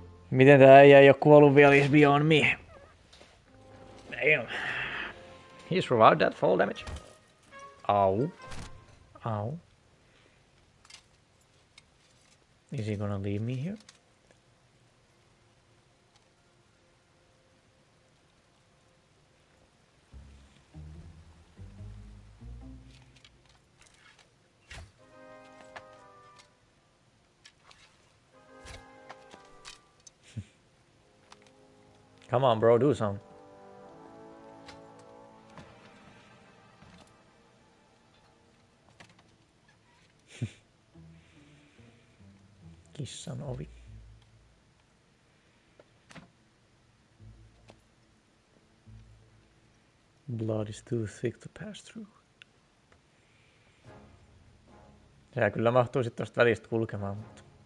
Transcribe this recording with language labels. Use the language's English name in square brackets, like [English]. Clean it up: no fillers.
[Finnish] Miten tää äijä ei oo kuollut vielä, [English] is beyond me. Damn. He survived that fall damage. Ow. Ow. Is he gonna leave me here? Come on, bro, do something. [Finnish] Kissan ovi. [English] Blood is too thick to pass through. [Finnish] Sehän kyllä mahtuu sit tosta välistä kulkemaan, mutta...